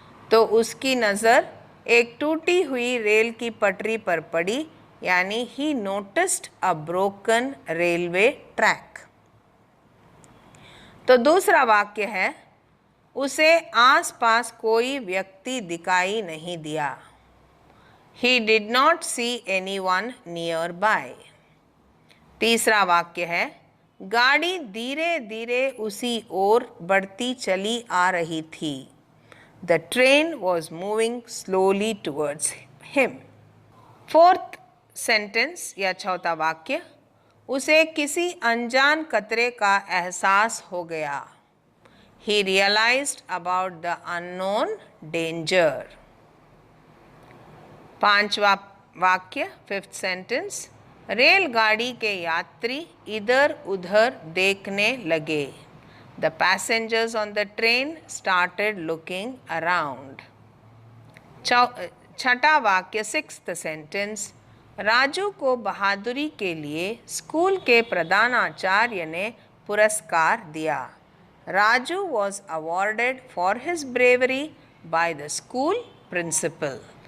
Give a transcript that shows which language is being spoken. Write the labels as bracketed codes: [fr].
[hi] तो उसकी नज़र एक टूटी हुई रेल की पटरी पर पड़ी, यानी [en] He noticed a broken railway track. [hi] तो दूसरा वाक्य है उसे आसपास कोई व्यक्ति दिखाई नहीं दिया। [en] He did not see anyone nearby. [hi] तीसरा वाक्य है गाड़ी धीरे धीरे उसी ओर बढ़ती चली आ रही थी। [en] The train was moving slowly towards him. [hi] Fourth sentence या चौथा वाक्य, उसे किसी अनजान खतरे का एहसास हो गया। [en] He realized about the unknown danger. [hi] पांचवा वाक्य, फिफ्थ सेंटेंस, रेलगाड़ी के यात्री इधर उधर देखने लगे। [en] The passengers on the train started looking around. [hi] छठा वाक्य, सिक्स्थ सेंटेंस, राजू को बहादुरी के लिए स्कूल के प्रधानाचार्य ने पुरस्कार दिया। [en] Raju was awarded for his bravery by the school principal.